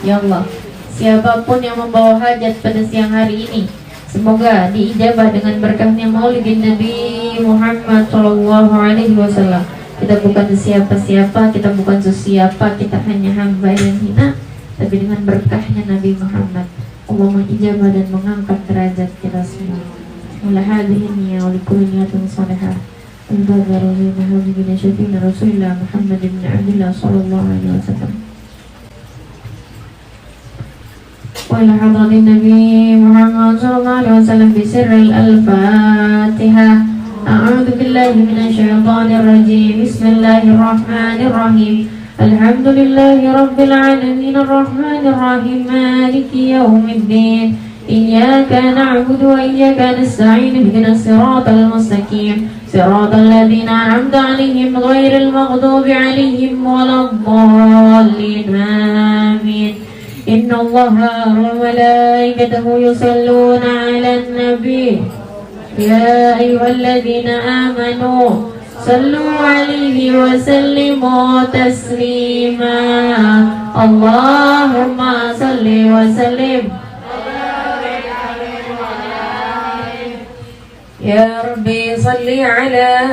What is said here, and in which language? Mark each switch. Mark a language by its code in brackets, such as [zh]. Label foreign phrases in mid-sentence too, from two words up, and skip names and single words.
[id] Ya Allah, siapapun yang membawa hajat pada siang hari ini, semoga diijabah dengan berkahnya Maulid Nabi Muhammad [ar] صلى الله عليه وسلم. [id] Kita bukan siapa-siapa, kita bukan sesiapa, kita hanya hamba yang hina, tapi dengan berkahnya Nabi Muhammad Allah mengijabah dan mengangkat derajat kita semua. [ar] على هذه النية ولكل نية صالحة البدر لما حبيبنا شفيعنا رسول الله محمد بن عبد الله صلى الله عليه وسلم. وإلى حضرة النبي محمد صلى الله عليه وسلم بسر الفاتحة. أعوذ بالله من الشيطان الرجيم. بسم الله الرحمن الرحيم الحمد لله رب العالمين الرحمن الرحيم مالك يوم الدين إياك نعبد وإياك نستعين اهدنا الصراط المستقيم صراط الذين أنعمت عليهم غير المغضوب عليهم ولا الضالين آمين. إن الله وملائكته يصلون على النبي يا أيها الذين آمنوا صلوا عليه وسلموا تسليما اللهم صل وسلم يا ربي صل على